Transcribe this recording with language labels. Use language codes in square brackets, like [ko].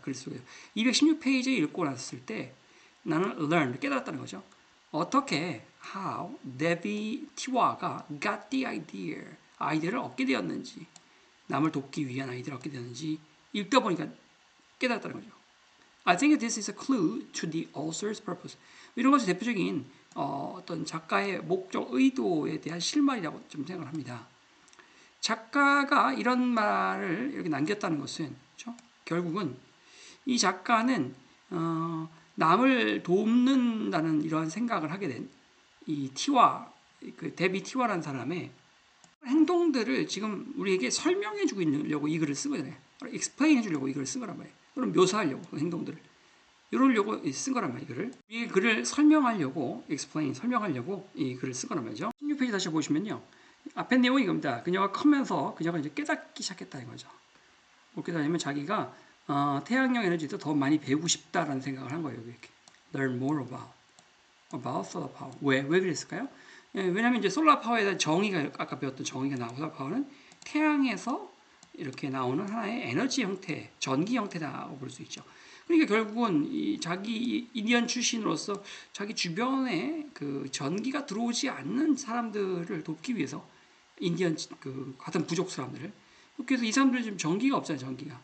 [ko] 글 속에 216페이지 읽고 났을 때 나는 learn, 깨달았다는 거죠. 어떻게, how, 데비 티와가 [en] got the idea, [ko] 아이디어를 얻게 되었는지, 남을 돕기 위한 아이디어를 얻게 되었는지 읽다 보니까 깨달았다는 거죠. [en] I think this is a clue to the author's purpose. [ko] 이런 것이 대표적인 어떤 작가의 목적, 의도에 대한 실마리라고 좀 생각을 합니다. 작가가 이런 말을 이렇게 남겼다는 것은 그렇죠? 결국은 이 작가는 남을 돕는다는 이러한 생각을 하게 된 이 티와, 그 데비 티와라는 사람의 행동들을 지금 우리에게 설명해 주고 있려고 이 글을 쓴 거잖아요. explain 해주려고 이 글을 쓴 거란 말이에요. 또는 묘사하려고 그 행동들을. 이러려고 쓴 거란 말이에요. 글을. 이 글을 설명하려고, explain, 설명하려고 이 글을 쓴 거란 말이죠. 16페이지 다시 보시면요. 앞에 내용이 이겁니다. 그녀가 크면서 그녀가 이제 깨닫기 시작했다 이거죠. 뭐 깨닫냐면 자기가 태양력 에너지도 더 많이 배우고 싶다라는 생각을 한 거예요. 이렇게. [en] learn more about solar power. [ko] 왜 그랬을까요? 왜냐하면 이제 솔라 파워에 대한 정의가 아까 배웠던 정의가 나오고 솔라 파워는 태양에서 이렇게 나오는 하나의 에너지 형태, 전기 형태다고 볼 수 있죠. 그러니까 결국은 자기 인디언 출신으로서 자기 전에 그 전기가 들어오지 않는 사람들을 돕기 위해서 인디언 그 같은 부족 사람들을 그래서 이 사람들은 지금 전기가 없잖아요.